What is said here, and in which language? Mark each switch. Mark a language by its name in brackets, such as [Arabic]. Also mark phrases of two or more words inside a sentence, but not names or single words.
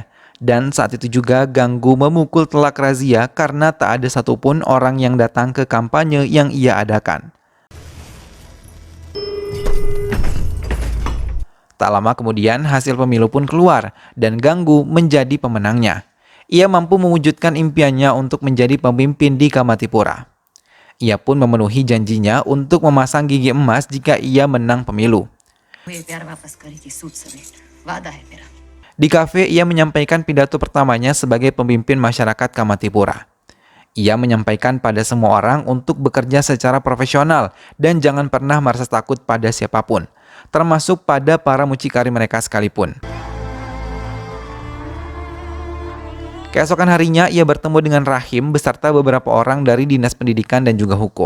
[Indonesian] Dan saat itu juga Ganggu memukul telak razia karena tak ada satupun orang yang datang ke kampanye yang ia adakan. Tak lama kemudian hasil pemilu pun keluar dan Ganggu menjadi pemenangnya. Ia mampu mewujudkan impiannya untuk menjadi pemimpin di Kamatipura. Ia pun memenuhi janjinya untuk memasang gigi emas jika ia menang pemilu. [Hindi] ये प्यार वापस करेगी सूद समेत वादा है मेरा। [Indonesian] Di kafe, ia menyampaikan pidato pertamanya sebagai pemimpin masyarakat Kamatipura. Ia menyampaikan pada semua orang untuk bekerja secara profesional dan jangan pernah merasa takut pada siapapun, termasuk pada para mucikari mereka sekalipun. Keesokan harinya, ia bertemu dengan Rahim beserta beberapa orang dari Dinas Pendidikan dan juga Hukum.